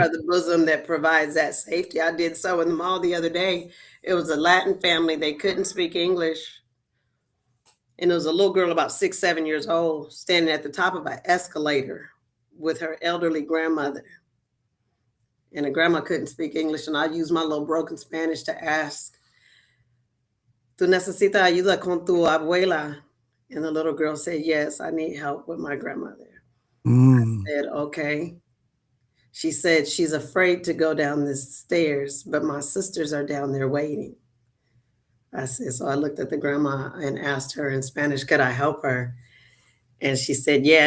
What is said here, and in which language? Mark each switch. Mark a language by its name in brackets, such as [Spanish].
[English] are the bosom that provides that safety. I did so in the mall the other day. It was a Latin family. They couldn't speak English. And it was a little girl about 6, 7 years old standing at the top of an escalator with her elderly grandmother. And the grandma couldn't speak English. And I used my little broken Spanish to ask, [Spanish] ¿Tú necesitas ayuda con tu abuela? [English] And the little girl said, yes, I need help with my grandmother. Mm, I said, okay. She said she's afraid to go down the stairs, but my sisters are down there waiting. I said, so I looked at the grandma and asked her in Spanish, could I help her? And she said, yeah.